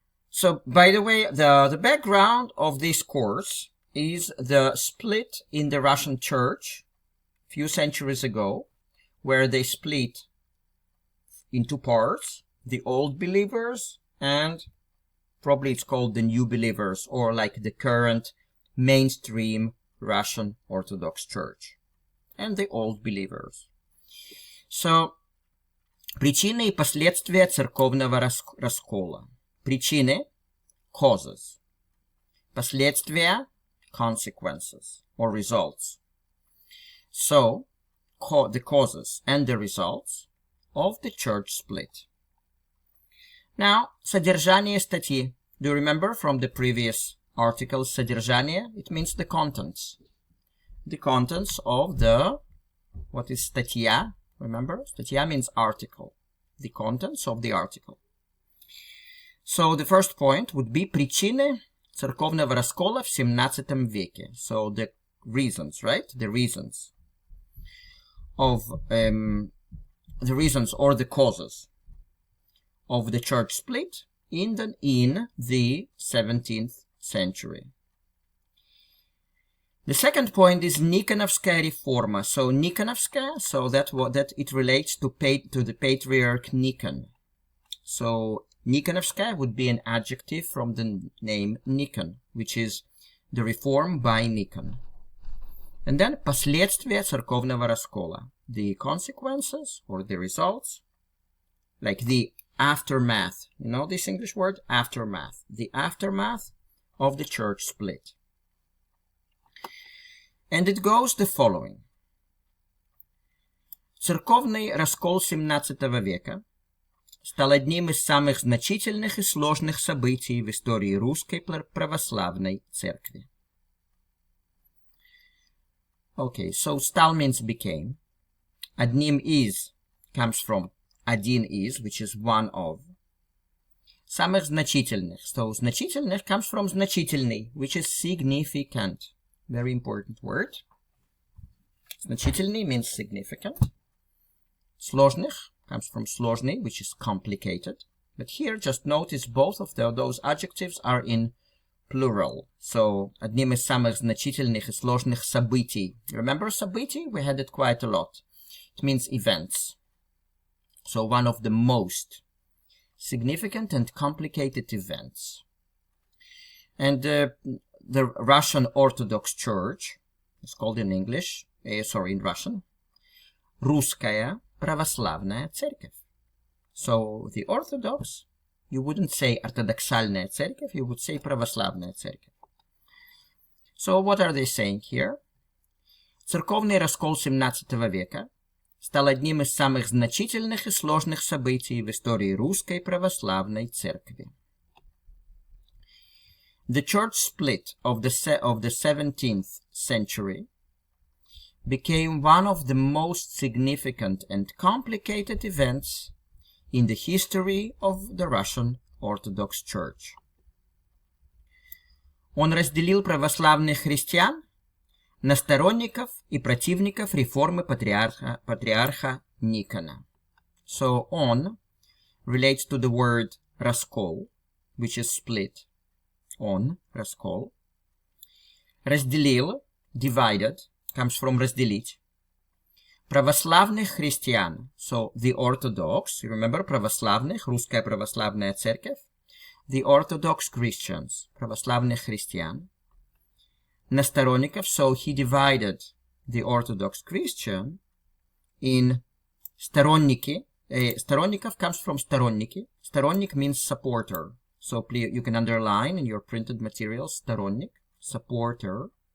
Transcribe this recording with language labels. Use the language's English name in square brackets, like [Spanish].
[English] So, by the way, the background of this course is the split in the Russian church a few centuries ago, where they split in two parts, the old believers and probably it's called the new believers, or like the current mainstream Russian Orthodox Church, and the old believers. [Russian] So, причины и последствия церковного раскола. [English] Причины, causes. Последствия, consequences or results. So, the causes and the results of the church split. [Russian] Now, содержание статьи. [English] Do you remember from the previous article, содержание? It means the contents. The contents of the, what is статья? Remember? Статья means article. The contents of the article. So, the first point would be [Russian] причины церковного раскола в XVII веке. [English] So, the reasons, right? The reasons of the reasons or the causes of the church split in the 17th century. The second point is Nikonovskaya reforma. So Nikonovskaya, so that it relates to the patriarch Nikon. So Nikonovskaya would be an adjective from the name Nikon, which is the reform by Nikon. [Russian] And then последствия церковного раскола. [English] The consequences or the results, like the aftermath. You know this English word? Aftermath. The aftermath of the church split. And it goes the following. [Russian] Церковный раскол XVII века стал одним из самых значительных и сложных событий в истории русской православной церкви. [English] Okay, so стал means became. Одним из comes from один из, which is one of. [Russian] Самых значительных. [English] So значительных comes from значительный, which is significant. Very important word. Значительный means significant. Сложных comes from сложный, which is complicated. But here, just notice both of those adjectives are in plural. [Russian] So, одним из самых значительных и сложных событий. [English] Remember событий? We had it quite a lot. It means events. So, one of the most significant and complicated events. And the Russian Orthodox Church, it's called in English, in Russian, [Russian] Русская Православная Церковь. [English] So, the Orthodox, you wouldn't say [Russian] ортодоксальная церковь, [English] you would say [Russian] православная церковь. [English] So, what are they saying here? [Russian] Церковный раскол XVII века стал одним из самых значительных и сложных событий в истории русской православной церкви. [English] The church split of the 17th century became one of the most significant and complicated events in the history of the Russian Orthodox Church. [Russian] Он разделил православных христиан на сторонников и противников реформы патриарха Никона. [English] So on relates to the word Раскол, which is split. On, Раскол. Разделил, divided, comes from разделить. [Russian] Православных христиан, [English] so the Orthodox, you remember православных, [Russian] русская православная церковь, [English] the Orthodox Christians, [Russian] православных христиан, на сторонников, [English] so he divided the Orthodox Christian in сторонники, сторонников comes from сторонники, сторонник means supporter, so please, you can underline in your printed materials, сторонник, supporter,